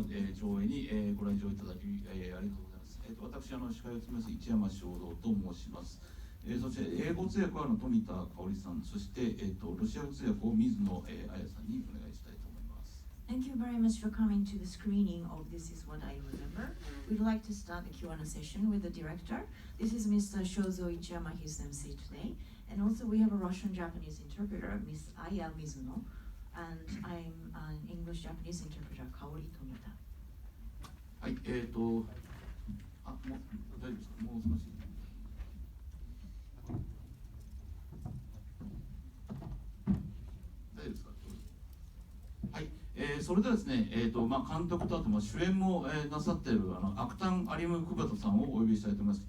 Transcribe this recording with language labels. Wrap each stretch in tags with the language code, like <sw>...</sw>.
<ja>上映に、ご来場いただき、ありがとうございます。私、司会を務めます市山正道と申します。そして英語通訳は富田香織さん、そして、ロシア語通訳を水野彩さんにお願いしたいと思います。</ja> <en>Thank you very much for coming to the screening of This Is What I Remember. We'd like to start the Q&A session with the director. This is Mr. Shozo Ichiyama, his MC today. And also we have a Russian-Japanese interpreter, Miss Aya Mizuno. And I'm an English-Japanese interpreter, Kaori Tomita.</en> <ja>はい、もう大丈夫ですか？もう少し。大丈夫ですか？はい、それではですね、監督とあと主演も、なさっているアクタン・アリム・クバトさんをお呼びしたいと思います。</ja>